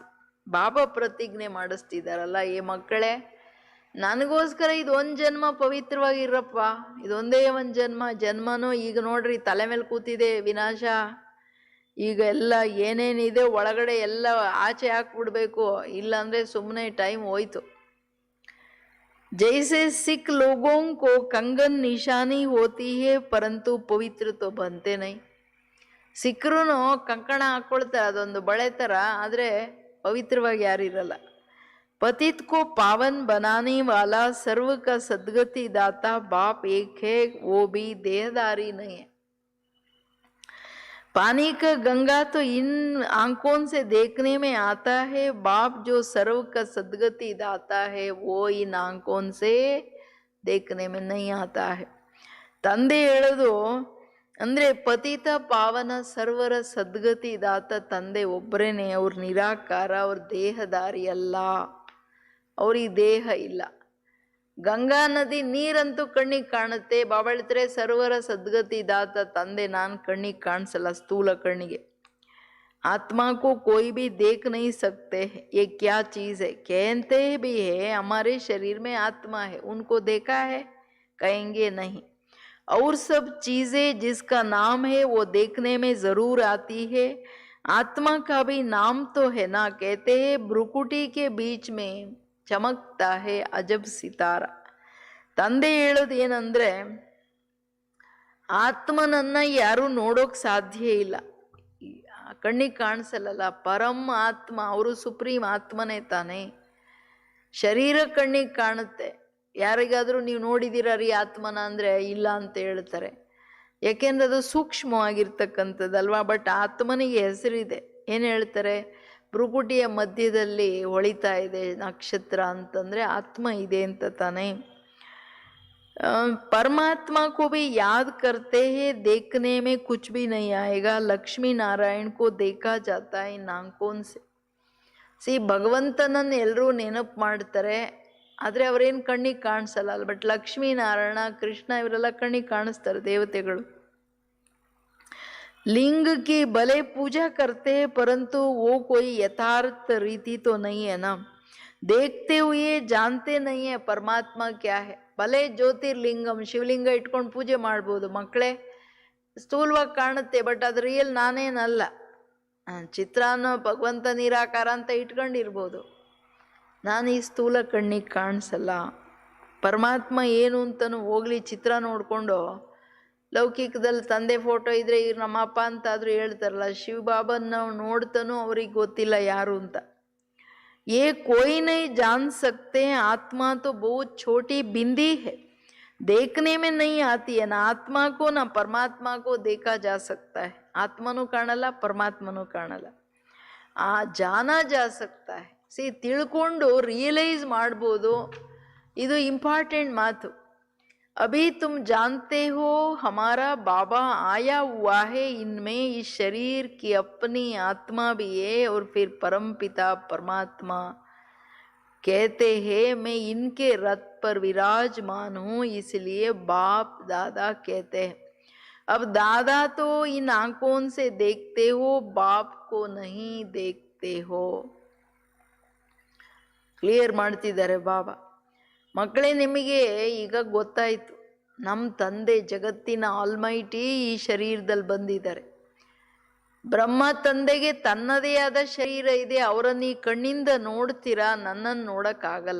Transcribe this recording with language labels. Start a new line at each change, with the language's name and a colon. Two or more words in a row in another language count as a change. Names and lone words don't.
Kannada: ಬಾಬಾ ಪ್ರತಿಜ್ಞೆ ಮಾಡಿಸ್ತಿದಾರಲ್ಲ, ಈ ಮಕ್ಕಳೇ ನನಗೋಸ್ಕರ ಇದೊಂದು ಜನ್ಮ ಪವಿತ್ರವಾಗಿರಪ್ಪ, ಇದೊಂದೇ ಒಂದು ಜನ್ಮನೂ ಈಗ ನೋಡ್ರಿ ತಲೆ ಮೇಲೆ ಕೂತಿದೆ ವಿನಾಶ. ಈಗ ಎಲ್ಲ ಏನೇನಿದೆ ಒಳಗಡೆ ಎಲ್ಲ ಆಚೆ ಹಾಕ್ಬಿಡ್ಬೇಕು, ಇಲ್ಲಾಂದರೆ ಸುಮ್ಮನೆ ಟೈಮ್ ಹೋಯ್ತು.
Hindi: जैसे सिख लोगों को कंगन निशानी होती है, परंतु पवित्र तो बनते नहीं.
Kannada: ಸಿಖ್ರು ಕಂಕಣ ಹಾಕ್ಕೊಳ್ತಾರೆ, ಅದೊಂದು ಬಳೆ ಥರ, ಆದರೆ ಪವಿತ್ರವಾಗಿ ಯಾರಿರಲ್ಲ.
Hindi: पतित को पावन बनाने वाला सर्व का सद्गति दाता बाप एक है, वो भी देहदारी नहीं है। पानी का गंगा तो इन आंखों से देखने में आता है, बाप जो सर्व का सद्गति दाता है वो इन आंखों से देखने में नहीं आता है।
Kannada: ತಂದೆ ಹೇಳೋದು ಅಂದ್ರೆ ಪತಿತ ಪಾವನ ಸರ್ವರ ಸದ್ಗತಿ ದಾತ ತಂದೆ ಒಬ್ಬರೇನೆ, ಅವ್ರ ನಿರಾಕಾರ, ಅವ್ರ ದೇಹದಾರಿ ಅಲ್ಲ, ಅವ್ರಿಗೆ ದೇಹ ಇಲ್ಲ. ಗಂಗಾ ನದಿ ನೀರಂತೂ ಕಣ್ಣಿಗೆ ಕಾಣುತ್ತೆ. ಬಾಬಾ ಹೇಳ್ತಾರೆ ಸರ್ವರ ಸದ್ಗತಿ ದಾತ ತಂದೆ ನಾನು ಕಣ್ಣಿಗೆ ಕಾಣಿಸಲ್ಲ, ಸ್ಥೂಲ ಕಣ್ಣಿಗೆ.
Hindi: आत्मा को कोई भी देख नहीं सकते, ये क्या चीज है? कहते भी है हमारे शरीर में आत्मा है, उनको देखा है? कहेंगे नहीं। और सब चीजें जिसका नाम है वो देखने में जरूर आती है, आत्मा का भी नाम तो है ना। कहते हैं ब्रुकुटी के बीच में चमकता है अजब सितारा.
Kannada: ತಂದೆ ಹೇಳೋದೇನಂದ್ರೆ ಆತ್ಮನನ್ನ ಯಾರು ನೋಡೋಕ್ ಸಾಧ್ಯ ಇಲ್ಲ, ಕಣ್ಣಿಗೆ ಕಾಣಿಸಲ್ಲ. ಪರಮ ಆತ್ಮ ಅವರು ಸುಪ್ರೀಂ ಆತ್ಮನೇ ತಾನೆ. ಶರೀರ ಕಣ್ಣಿಗೆ ಕಾಣುತ್ತೆ. ಯಾರಿಗಾದ್ರೂ ನೀವು ನೋಡಿದಿರ ರೀ ಆತ್ಮನ ಅಂದ್ರೆ ಇಲ್ಲ ಅಂತ ಹೇಳ್ತಾರೆ, ಯಾಕೆಂದ್ರೆ ಅದು ಸೂಕ್ಷ್ಮವಾಗಿರ್ತಕ್ಕಂಥದ್ದಲ್ವಾ. ಬಟ್ ಆತ್ಮನಿಗೆ ಹೆಸರಿದೆ. ಏನ್ ಹೇಳ್ತಾರೆ? ಭ್ರುಕುಟಿಯ ಮಧ್ಯದಲ್ಲಿ ಹೊಳಿತಾ ಇದೆ ನಕ್ಷತ್ರ ಅಂತಂದ್ರೆ ಆತ್ಮ ಇದೆ ಅಂತ ತಾನೆ.
Hindi: परमात्मा को भी याद करते हैं, देखने में कुछ भी नहीं आएगा. लक्ष्मी नारायण को देखा जाता है इन आंखों से.
Kannada: ಸಿ ಭಗವಂತನನ್ನು ಎಲ್ಲರೂ ನೆನಪು ಮಾಡ್ತಾರೆ, ಆದರೆ ಅವರೇನು ಕಣ್ಣಿಗೆ ಕಾಣಿಸಲ್ಲ. ಬಟ್ ಲಕ್ಷ್ಮೀ ನಾರಾಯಣ ಕೃಷ್ಣ ಇವರೆಲ್ಲ ಕಣ್ಣಿಗೆ ಕಾಣಿಸ್ತಾರೆ, ದೇವತೆಗಳು.
Hindi: लिंग की भले पूजा करते हैं परंतु वो कोई यथार्थ रीति तो नहीं है ना. देखते हुए जानते नहीं है परमात्मा क्या है.
Kannada: ಭಲೆ ಜ್ಯೋತಿರ್ಲಿಂಗಂ ಶಿವಲಿಂಗ ಇಟ್ಕೊಂಡು ಪೂಜೆ ಮಾಡ್ಬೋದು ಮಕ್ಕಳೇ, ಸ್ಥೂಲವಾಗಿ ಕಾಣುತ್ತೆ, ಬಟ್ ಅದು ರಿಯಲ್ ನಾನೇನಲ್ಲ. ಚಿತ್ರಾನ್ನ ಭಗವಂತ ನಿರಾಕಾರ ಅಂತ ಇಟ್ಕೊಂಡಿರ್ಬೋದು, ನಾನು ಈ ಸ್ಥೂಲ ಕಣ್ಣಿಗೆ ಕಾಣಿಸಲ್ಲ. ಪರಮಾತ್ಮ ಏನು ಅಂತನೂ ಹೋಗ್ಲಿ, ಚಿತ್ರ ನೋಡಿಕೊಂಡು ಲೌಕಿಕದಲ್ಲಿ ತಂದೆ ಫೋಟೋ ಇದ್ರೆ ಇವ್ರು ನಮ್ಮಪ್ಪ ಅಂತಾದರೂ ಹೇಳ್ತಾರಲ್ಲ, ಶಿವಬಾಬನ್ ನಾವು ನೋಡ್ತಾನೂ ಅವ್ರಿಗೆ ಗೊತ್ತಿಲ್ಲ ಯಾರು ಅಂತ.
Hindi: ये कोई नहीं जान सकते, आत्मा तो बहुत छोटी बिंदी है, देखने में नहीं आती है. ना आत्मा को ना परमात्मा को देखा जा सकता है.
Kannada: ಆತ್ಮನೂ ಕಾಣಲ್ಲ, ಪರಮಾತ್ಮನೂ ಕಾಣಲ್ಲ.
Hindi: जान जा सकता है.
Kannada: ಸಿ ತಿಳ್ಕೊಂಡು ರಿಯಲೈಸ್ ಮಾಡ್ಬೋದು. ಇದು ಇಂಪಾರ್ಟೆಂಟ್ ಮಾತು.
Hindi: अभी तुम जानते हो हमारा बाबा आया हुआ है इनमें, इस शरीर की अपनी आत्मा भी है और फिर परमपिता परमात्मा कहते हैं मैं इनके रथ पर विराजमान हूँ, इसलिए बाप दादा कहते हैं. अब दादा तो इन आंखों से देखते हो, बाप को नहीं देखते हो.
Kannada: ಕ್ಲಿಯರ್ ಮಾಡ್ತಿದ್ದಾರೆ ಬಾಬಾ. ಮಕ್ಕಳೇ, ನಿಮಗೆ ಈಗ ಗೊತ್ತಾಯಿತು, ನಮ್ಮ ತಂದೆ ಜಗತ್ತಿನ ಆಲ್ಮೈಟಿ ಈ ಶರೀರದಲ್ಲಿ ಬಂದಿದ್ದಾರೆ. ಬ್ರಹ್ಮ ತಂದೆಗೆ ತನ್ನದೇ ಆದ ಶರೀರ ಇದೆ, ಅವರನ್ನು ಈ ಕಣ್ಣಿಂದ ನೋಡ್ತೀರಾ, ನನ್ನನ್ನು ನೋಡಕ್ಕಾಗಲ್ಲ.